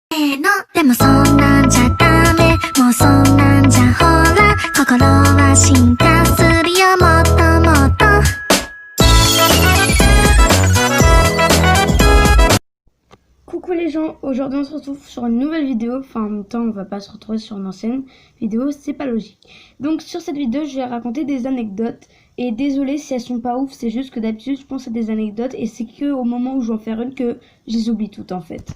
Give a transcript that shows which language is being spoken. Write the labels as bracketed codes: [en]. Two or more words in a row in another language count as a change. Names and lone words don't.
[ja] のでもそんなんじゃダメもうそんなんじゃほら心は進化するよもっともっと [fr] Coucou les gens, aujourd'hui on se retrouve sur une nouvelle vidéo, enfin en même temps on va pas se retrouver sur une ancienne vidéo, c'est pas logique. Donc sur cette vidéo je vais raconter des anecdotes et désolé si elles sont pas ouf, c'est juste que d'habitude je pense à des anecdotes et c'est que au moment où je vais en faire une que je les oublie toutes en fait.